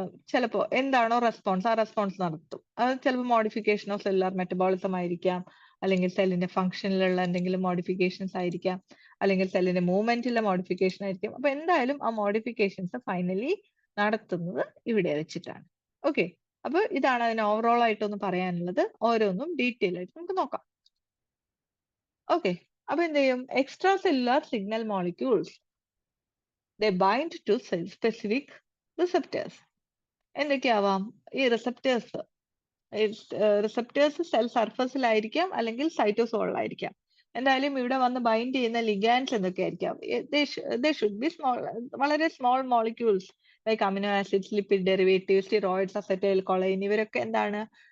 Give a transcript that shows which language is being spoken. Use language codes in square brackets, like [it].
[ml] ചിലപ്പോ എന്താണോ റെസ്പോൺസ്, ആ റെസ്പോൺസ് നടത്തും. അത് ചിലപ്പോൾ മോഡിഫിക്കേഷൻ ഓഫ് സെല്ലുലാർ മെറ്റബോളിസം ആയിരിക്കാം, അല്ലെങ്കിൽ സെല്ലിന്റെ ഫംഗ്ഷനിലുള്ള എന്തെങ്കിലും മോഡിഫിക്കേഷൻസ് ആയിരിക്കാം, അല്ലെങ്കിൽ സെല്ലിന്റെ മൂവ്മെന്റിലെ മോഡിഫിക്കേഷൻ ആയിരിക്കും. അപ്പൊ എന്തായാലും ആ മോഡിഫിക്കേഷൻസ് ഫൈനലി നടത്തുന്നത് ഇവിടെ വെച്ചിട്ടാണ്. ഓക്കെ, അപ്പൊ ഇതാണ് അതിന് ഓവറോൾ ആയിട്ടൊന്ന് പറയാനുള്ളത്. ഓരോന്നും ഡീറ്റെയിൽ ആയിട്ട് നമുക്ക് നോക്കാം. ഓക്കെ, അപ്പൊ എന്ത് ചെയ്യും? [en] Extracellular signal molecules they bind to cell specific receptors. [ml] എന്തൊക്കെയാവാം ഈ റിസപ്റ്റേഴ്സ്? റിസപ്റ്റേഴ്സ് സെൽ സർഫസിലായിരിക്കാം, അല്ലെങ്കിൽ സൈറ്റോസോളിലായിരിക്കാം. എന്തായാലും ഇവിടെ വന്ന് ബൈൻഡ് ചെയ്യുന്ന ലിഗാൻഡ്സ് എന്തൊക്കെയായിരിക്കാം? [en] should be small, [ml] വളരെ small molecules like amino acids, lipid derivative, steroids, acetyl choline, ഇവരൊക്കെ എന്താണ്?